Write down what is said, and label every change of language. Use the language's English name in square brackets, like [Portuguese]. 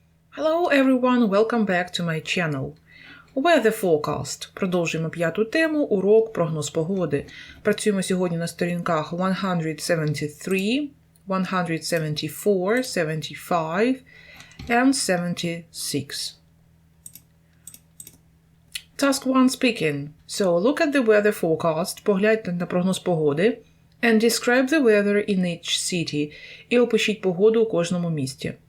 [English] Hello everyone, welcome back to my channel. Weather forecast. [Ukrainian] Продовжуємо п'яту тему, урок прогноз погоди. Працюємо сьогодні на сторінках 173, 174, [English] 75 and 76. Task 1 speaking. So look at the weather forecast, [Ukrainian] погляньте на прогноз погоди, [English] and describe the weather in each city. [Ukrainian] І опишіть погоду у кожному місті.